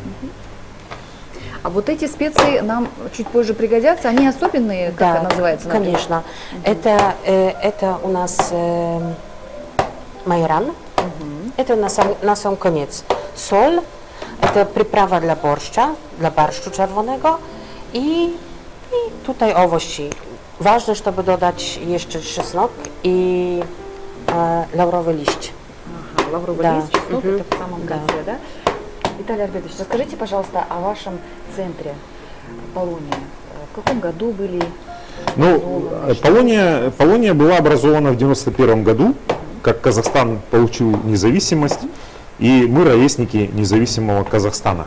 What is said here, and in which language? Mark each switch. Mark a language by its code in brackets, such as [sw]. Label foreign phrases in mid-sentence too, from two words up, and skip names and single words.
[ru] А вот эти специи нам чуть позже пригодятся. Они особенные, как Да, это называется? на конечно. Это у нас майран. Это на сам конец. Соль. Это приправа для борща, для борщу czerwonego. [pl] I tutaj owoci. Ważne, żeby dodać jeszcze czosnek i laurowy liść. [ru] Ага, лавровый Да. лист, чеснок, Мгм. это в самом Да. конце, да? Виталий Альбертович, расскажите, пожалуйста, о вашем центре Полония. В каком году были? Ну, Полония была образована в 91 году, как Казахстан получил независимость, и мы ровесники независимого Казахстана.